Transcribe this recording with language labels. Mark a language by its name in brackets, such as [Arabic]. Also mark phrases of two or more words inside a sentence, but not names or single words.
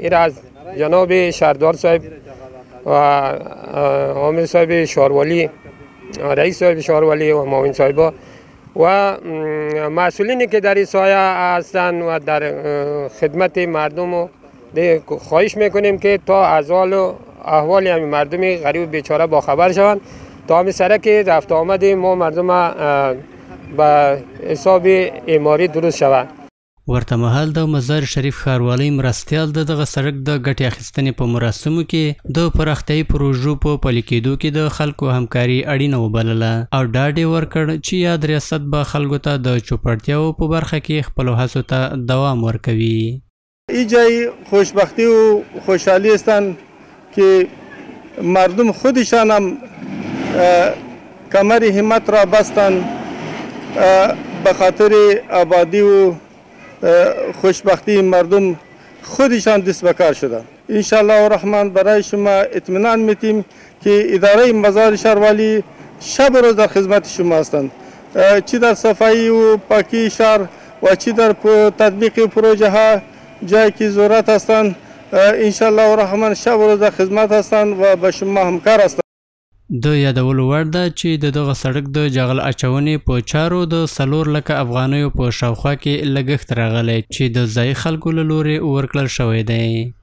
[Persian] این از جناب شهردار صاحب و عامل صاحب شهرولی، رئیس صاحب شهرولی و معاون صاحبا و مسئولینی که در این سایه هستند و در خدمت مردم و خواهش میکنیم که تا احوال و احوال همین مردم غریب بیچاره با خبر شوند تا همین سرک رفت آمد ما مردم به حساب اعماری درست شود. [Pashto] ورته مهال د مزار شریف ښاروالۍ مرستیال د دغه سړک د ګټې اخیستنې په مراسمو کې د پراختیایي پروژو په پلي کېدو کې د خلکو همکاري اړینه وبلله او ډاډ یې ورکړ چې یاد ریاست به خلکو ته د چوپړتیاو په برخه کې خپلو هڅو ته دوام ورکوي. [Persian] این جای خوشبختی و خوشحالی هستند که مردم خودشان هم کمر همت را بستند به خاطر آبادی و خوشبختی مردم خودشان دست به کار شدند. [Arabic] انشالله الرحمن [Persian] برای شما اطمینان میتیم که اداره مزار شهرولی شب و روز در خدمت شما هستند، چی در صفایی و پاکی شهر و چی در تطبیق پروژه ها جایی که ضرورت هستند. [Arabic] انشالله الرحمن [Persian] شب و روز در خدمت هستند و به شما همکار هستند. [Pashto] د یادولو وړ ده چې د دغه سړک د جغل اچونې په چارو د 4 لکه افغانیو په شاوخوا کې لګښت راغلی چې د ځایي خلکو له لورې ورکړل شوی دی.